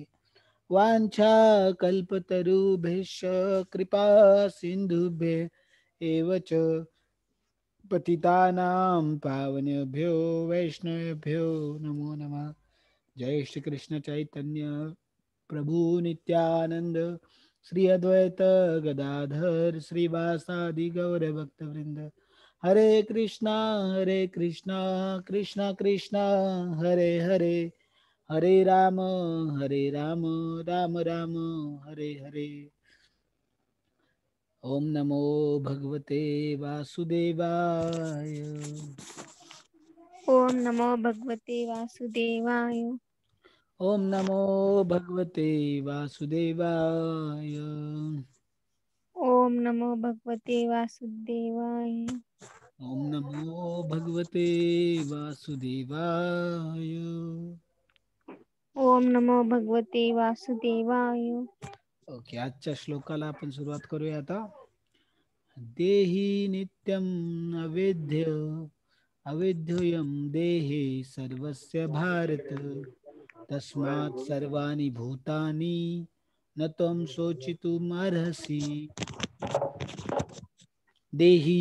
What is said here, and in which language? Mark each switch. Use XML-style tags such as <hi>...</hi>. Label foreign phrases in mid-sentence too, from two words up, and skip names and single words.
<sa>वाञ्छा कल्पतरुभ्यश्च कृपा सिन्धुभ्य एव च पतितानां पावनेभ्यो वैष्णवेभ्यो नमो नमः. जय श्री कृष्ण चैतन्य प्रभु नित्यानंद श्री अद्वैत गदाधर श्रीवासादि गौर भक्त वृंद. हरे कृष्णा कृष्णा कृष्णा हरे हरे हरे राम राम राम हरे हरे. ओम नमो भगवते वासुदेवाय. ओम नमो भगवते वासुदेवाय. ओम नमो भगवते वासुदेवाय. ओम नमो भगवते वासुदेवाय. ओम नमो भगवते वासुदेवाय. ओम नमो भगवते वासुदेवाय.</sa> <mr>ओके, आजच्या श्लोकाला आपण सुरुवात करूया आता.</mr> <sa>देहि नित्यम अवेद्य अवेद्योयम देहे सर्वस्य भारत तस्मात् सर्वाणि भूतानि न त्वं शोचितुम् अर्हसि. देहि</sa>